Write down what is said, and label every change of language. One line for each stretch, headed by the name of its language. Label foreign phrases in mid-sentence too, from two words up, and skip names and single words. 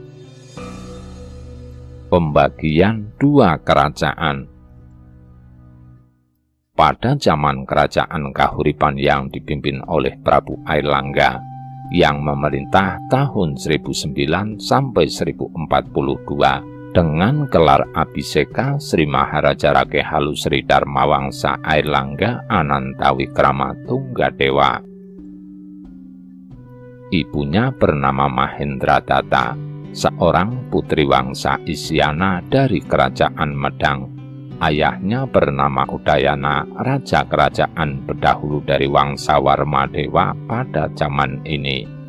Indonesian: Pembagian 2 kerajaan. Pada zaman kerajaan Kahuripan yang dipimpin oleh Prabu Airlangga, yang memerintah tahun 1009 sampai 1042 dengan gelar Abhiseka Sri Maharaja Rake Halu Sri Dharmawangsa Airlangga Anantawikrama Tunggadewa. Ibunya bernama Mahendradatta, seorang putri wangsa Isyana dari kerajaan Medang. Ayahnya bernama Udayana, raja kerajaan berdahulu dari wangsa Warmadewa pada zaman ini.